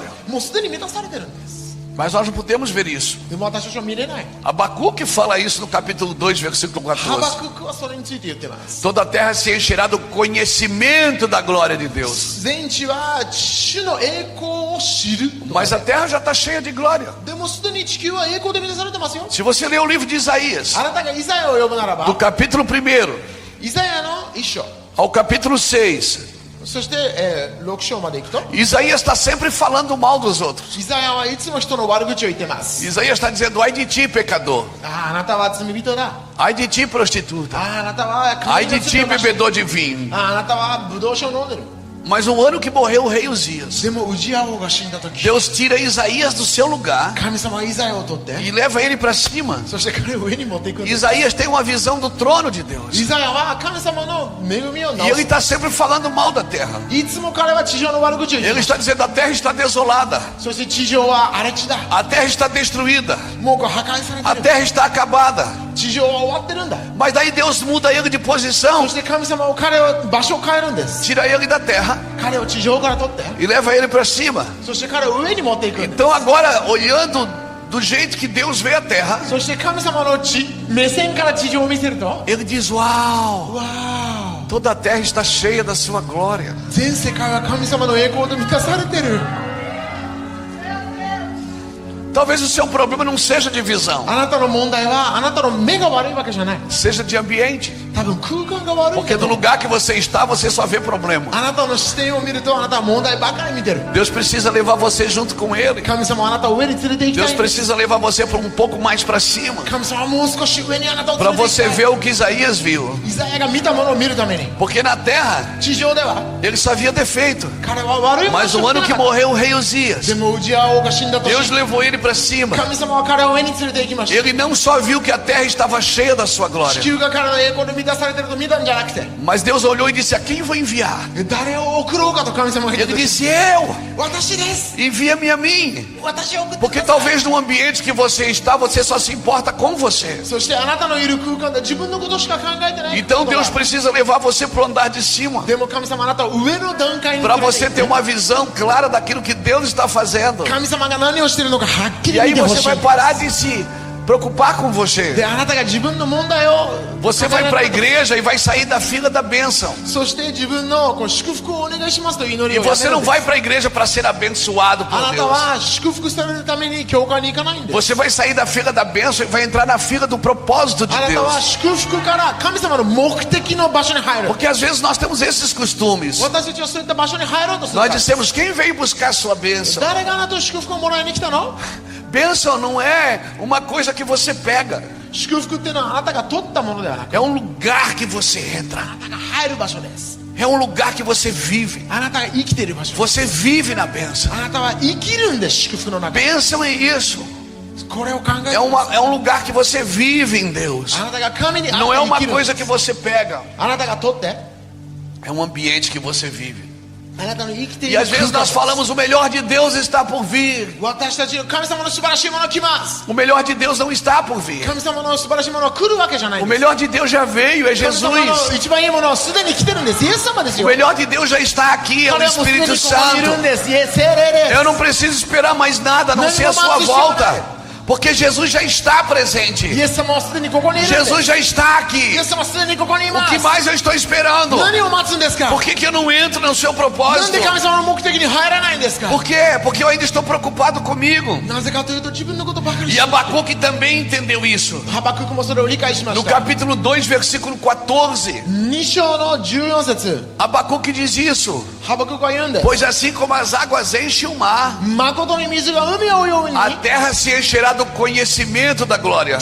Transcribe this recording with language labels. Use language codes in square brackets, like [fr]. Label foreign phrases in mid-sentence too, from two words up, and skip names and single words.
[ja] もうすでに満たされてるんです。 [pt] Mas nós não podemos ver isso. [ja] でも私たちは見れない。 [pt] Abacuque fala isso no capítulo 2, versículo [ja] ハバ [pt] 14. [ja] ククはそれについて言ってます。 [pt] Toda a terra se encherá do conhecimento da glória de Deus. [ja] 全地は主の栄光を知る。 [pt] Mas a terra já está cheia de glória. [ja] でもすでに地球は栄光で満たされてますよ。 [pt] Se você ler o livro de Isaías, [ja] あなたがイザヤを読むなら [pt] do [ja] ば、 [pt] capítulo 1 [ja] イザヤの一章、 [pt] ao capítulo 6, [ja] そして、6章までいくと、 [pt] Isaías está sempre falando mal dos outros. [ja] イザヤはいつも人の悪口を言ってます。 [pt] Isaías está dizendo: ai de ti, pecador. [ja] あなたは罪人だ。 [pt] Ai de ti, prostituta. [ja] あなたは [pt] Ai [ja] 神 [pt] de [ja] の罪 [pt] ti, [ja] を犯して [pt] bebedor de vinho. [ja] あなたはブドウ酒を飲んでる。 [pt] Mas no ano que morreu o rei Uzias, [ja] でもウジヤ王が死んだ時、 [pt] Deus tira Isaías do seu lugar [ja] 神様はイザヤを取って、 [pt] e leva ele para cima. [ja] そして彼を上に持っていくんです。 [pt] Isaías tem uma visão do trono de Deus. [ja] イザヤは神様の恵みを [pt] E [ja] 直 [pt] ele [ja] す。 [pt] está sempre falando mal da terra. [ja] いつも彼は地上の悪口を言 [pt] Ele [ja] う。 [pt] está dizendo: a terra está desolada, [ja] そして地上は荒れ地だ。 [pt] a terra está destruída, [ja] もうこう破壊され [pt] a [ja] てる。 [pt] terra está acabada. [ja] 地上は終わってるんだ。 [pt] Mas daí Deus muda ele de [ja] そ [pt] posição, [ja] して神様は彼を場所を変えるんです。 [pt] tira ele da terra [ja] 彼を地上から取って、 [pt] e leva ele para cima. [ja] そして彼を上に持っていくんです。 [pt] Então agora, olhando do jeito que Deus vê a terra, [ja] そして神様の目線から地上を見せると、 [pt] ele diz: uau, [ja] わー、 [pt] toda a terra está cheia da sua glória. [ja] 全世界は神様の栄光で満たされてる。 [pt] Talvez o seu problema não seja de visão, [ja] あなたの問題はあなたの目が悪いわけじゃない。 [pt] seja de ambiente. [ja] 多分空間が悪い [pt] Porque [ja] け [pt] no [ja] ど、 [pt] lugar que você está, você só vê problema. [ja] あなたの視点を見るとあなたは問題ばかり見てる。 [pt] Deus precisa levar você junto com ele. [ja] 神様はあなたを上に連れて行きた [pt] Deus [ja] いんです。 [pt] precisa levar você para um pouco mais para cima, [ja] 神様はもう少し上にあなたを [pt] para [ja] 連れて行き [pt] você [ja] たい。 [pt] ver o que Isaías viu. [ja] イザヤが見たものを見るために、 [pt] Porque na terra [ja] 地上では [pt] ele só via defeito. [ja] 彼は悪いもの [pt] Mas [ja] し [pt] no [ja] か [pt] ano [ja] 見 [pt] que [ja] なかった。 [pt] morreu o rei Uzias, [ja] でもウジヤ王が死んだ年、 [pt] Deus levou ele para cima. [ja] 神様は彼を上に連れて行きました。 [pt] Ele não só viu que a terra estava cheia da sua [ja] 地 [pt] glória, [ja] 球が彼の栄光で満たされてると見たんじゃなくて、 [pt] mas Deus olhou e disse: a quem vou enviar? [ja] 誰を送ろうかと神様が言っ [pt] Ele [ja] て、 [pt] disse: eu, [ja] 私です。 [pt] envia-me a mim. [ja] 私を送ってく [pt] Porque [ja] ださい。 [pt] talvez no ambiente que você está, você só se importa com você. [ja] そしてあなたのいる空間で自分のことしか考えてない。 [pt] Então Deus precisa levar você para o andar de cima, [ja] でも神様あなたを上の段階に [pt] para [ja] 連れて [pt] você [ja] 行っ [pt] ter [ja] て、 [pt] uma visão clara daquilo que Deus está fazendo. [ja] 神様が何をしているのかはっき [pt] E [ja] り [pt] aí [ja] 見てほ [pt] você [ja] しい。 [pt] vai parar de se preocupar com você. [ja] であなたが自分の問題を [pt] Você vai para a igreja e vai sair da fila da bênção. [ja] そして自分のこう祝福をお願いしますという祈 [pt] E [ja] りをやめ [pt] você [ja] る [pt] não [ja] んです。 [pt] vai para a igreja para ser abençoado [ja] あ [pt] por [ja] なた [pt] Deus. [ja] は祝福されるために教会に行かないんです。 [pt] Você vai sair da fila da bênção e vai entrar na fila do propósito de [ja] あなたは [pt] Deus. [ja] 祝福から神様の目的の場所に入る。 [pt] Porque às vezes nós temos esses costumes. [ja] 私たちはそういった場所に入ろうとする [pt] Nós [ja] から。 [pt] dissemos: quem veio buscar a sua bênção? [ja] 誰があなたと祝福をもらいに来たの？ [pt] Bênção não é uma coisa que você pega. [ja] 祝福っていうのはあなたが取ったものではなく、 [pt] É um lugar que você entra. [ja] あなたが入る場所です。 [pt] É um lugar que você vive. [ja] あなたが生きている場所。 [pt] Você vive na bênção. [ja] あなたは生きるんです、祝福の中。 [pt] Bênção é isso. [ja] これを考えて [pt] É um lugar que você vive em Deus. [ja] あなたが神に [pt] Não é [ja] あって [pt] uma [ja] 生きるん [pt] coisa [ja] で [pt] que [ja] す [pt] você pega. [ja] あなたが取って [pt] É um ambiente que você vive. [ja] あなたの生きてい [pt] E [ja] る [pt] às vezes [ja] 空間 [pt] nós [ja] です [pt] falamos o melhor de Deus está por vir. [ja] 私たちの神様の素晴らしいものが来ます [pt] O melhor de Deus não está por vir. [ja] 神様の素晴らしいものが来るわけじゃない [pt] O [ja] んです [pt] melhor de Deus já veio, é [ja] 神様の [pt] Jesus. [ja] 一番いいものはすでに来てるんですイエス様です [pt] O [ja] よ [pt] melhor de Deus já está aqui, é [ja] 彼 [pt] o [ja] はもうすでに [pt] Espírito [ja] ここにいるん [pt] Santo. [ja] ですイエス聖霊です [pt] Eu não preciso esperar mais nada a não ser a sua volta. Porque Jesus já está presente. [ja] イエス様はすでにここにいるんです [pt] Jesus já está aqui. [ja] イエス様はすでにここにい [pt] O [ja] ます [pt] que mais eu estou esperando? [ja] 何を待つんですか [pt] Por que eu não entro no seu [ja] なん [pt] propósito? [ja] で神様の目的に入らないんですか [pt] Por quê? Porque eu ainda estou preocupado comigo. [ja] なぜかというと自分のことばかり [pt] E Abacuque também entendeu isso. [ja] ハバククもそれを理解しま [pt] No [ja] した [pt] capítulo 2, versículo 14, [ja] 2 章の14節 [pt] Abacuque diz isso. [ja] ハバククは言うんです [pt] Pois assim como as águas enchem o mar, [ja] 誠に水が海を覆うように [pt] a terra se encherá do conhecimento da glória.